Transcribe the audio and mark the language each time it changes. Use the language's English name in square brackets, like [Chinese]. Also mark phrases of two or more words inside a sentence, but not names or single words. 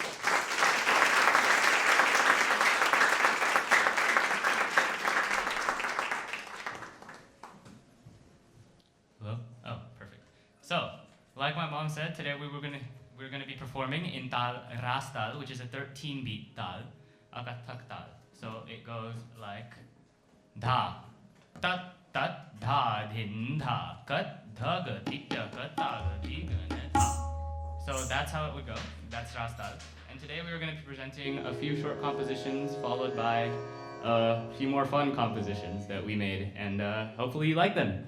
[English] Hello? Oh, perfect. So, like my mom said, today we're gonna be performing in tal Rastal, which is a 13-beat tal, a Kathak tal. So it goes like dha, tat tat dha dhin dha kat dha ga tik ta ka ta ga di ga na tha. So that's how it would go. That's Rastal. And today we are going to be presenting a few short compositions followed by a few more fun compositions that we made, and hopefully you like them.